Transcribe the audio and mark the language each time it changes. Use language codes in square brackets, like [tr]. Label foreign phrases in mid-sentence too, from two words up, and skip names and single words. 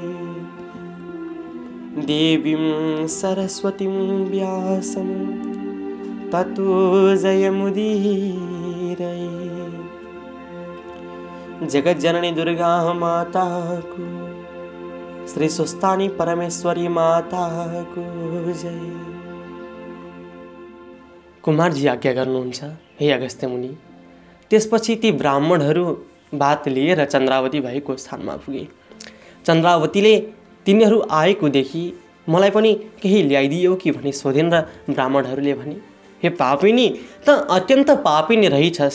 [sa] देवीं सरस्वतीं व्यासं ततो जयमुदीरये। [ne] जगत जननी दुर्गा माता को, श्री स्वस्थानी परमेश्वरी माता को जय। कुमारजी आज्ञा गर्नुहुन्छ हे अगस्त्य मुनि। त्यसपछि ती ब्राह्मणहरू बात लिएर चन्द्रावती भएको स्थानमा पुगे। चन्द्रावतीले तिनीहरू आएको देखि मलाई पनि केही ल्याइदियो कि भनी सोधिन् र ब्राह्मणहरूले भने, हे पापिनी, त अत्यन्त पापिनी रहिछस्।